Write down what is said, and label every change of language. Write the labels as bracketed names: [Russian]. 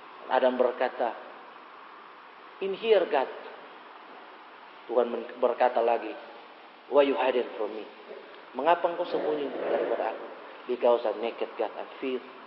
[Indonesian] Adam berkata, [English] in here, God. [Indonesian] Tuhan berkata lagi, [English] why you hiding from me? [Indonesian] Mengapa engkau sembunyi daripada aku? [English] Because I'm naked, God, I'm fear.